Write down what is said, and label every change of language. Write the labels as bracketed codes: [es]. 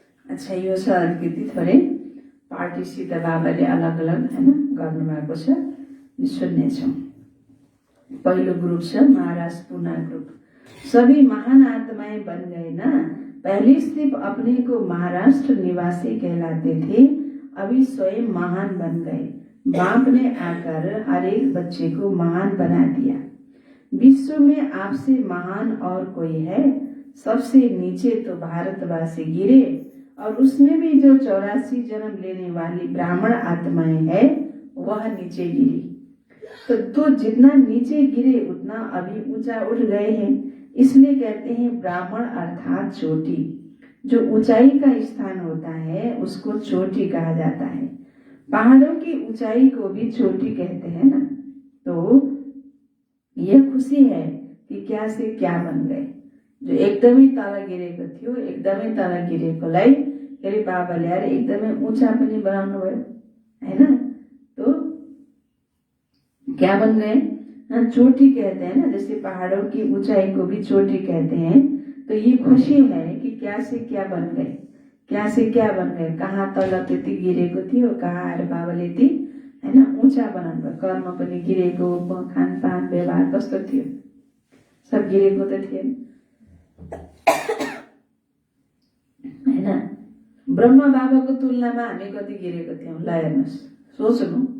[ne] अच्छा, यो छ अलिकति थोरै पार्टीसित बाबाले अलग अलग हैन गर्नुभएको छ, सुन्नेछौँ। पहिलो ग्रुप छ महाराज पूना ग्रुप। [hi] सभी महान आत्माएं बन गए ना। पहले सिर्फ अपने को महाराष्ट्र निवासी कहलाते थे, अभी स्वयं महान बन गए। बाप ने आकर हर एक बच्चे को महान बना दिया। विश्व में आपसे महान और कोई है? सबसे नीचे तो भारतवासी गिरे, और उसमें भी जो 84 जन्म लेने वाली ब्राह्मण आत्माएं है वह नीचे गिरी। तो जितना नीचे गिरे उतना अभी ऊंचा उठ गए हैं, इसलिए कहते हैं ब्राह्मण अर्थात चोटी। जो ऊंचाई का स्थान होता है उसको चोटी कहा जाता है। पहाड़ों की ऊंचाई को भी चोटी कहते हैं ना। तो यह खुशी है कि क्या से क्या बन गए। [ne] जो एकदमै तल गिरेको थियो, एकदमै तल गिरेकोलाई फेरि बाबाले आएर एकदमै ऊंचा पनि बनाउनु भयो हैन। [hi] तो क्या बन गए? चोटी कहते हैं ना, जैसे पहाड़ों की ऊंचाई को भी चोटी कहते हैं। तो ये खुशी है कि क्या से क्या बन गए, क्या से क्या बन गए। [ne] कहाँ तल त्यति गिरेको थियो, कहाँ आएर बाबाले ती हैन ऊंचा बनाउनु भयो। कर्म पनि गिरेको, खानपान व्यवहार कस्तो थियो, सब गिरेको त थिएन हैन। ब्रह्मा बाबाको तुलनामा हामी कति गिरेको थियौँ ल हेर्नुहोस्, सोच्नु।